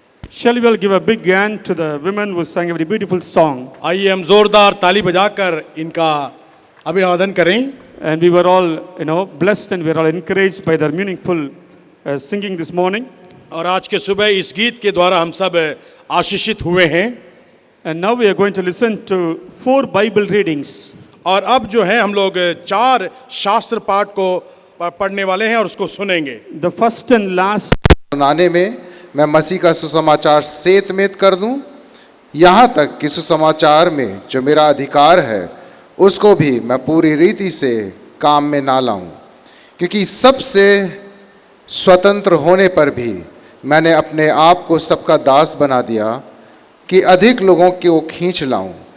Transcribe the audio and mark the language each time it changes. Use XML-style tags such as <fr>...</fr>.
<en>Shall we all give a big hand to the women who sang a very beautiful song?</en> <hi>आइए हम जोरदार ताली बजाकर इनका अभिवादन करें।</hi> <en>And we were all, blessed and we were all encouraged by their meaningful singing this morning.</en> <hi>और आज के सुबह इस गीत के द्वारा हम सब आशीषित हुए हैं।</hi> <en>And now we are going to listen to 4 Bible readings.</en> <hi>और अब जो है हम लोग 4 शास्त्र पाठ को पढ़ने वाले हैं और उसको सुनेंगे।</hi> <en>The first and last</en> <hi>सुनाने में मैं मसीह का सुसमाचार सेतमेत कर दूं, यहाँ तक कि सुसमाचार में जो मेरा अधिकार है उसको भी मैं पूरी रीति से काम में ना लाऊं, क्योंकि सबसे स्वतंत्र होने पर भी मैंने अपने आप को सबका दास बना दिया कि अधिक लोगों को खींच लाऊं।</hi>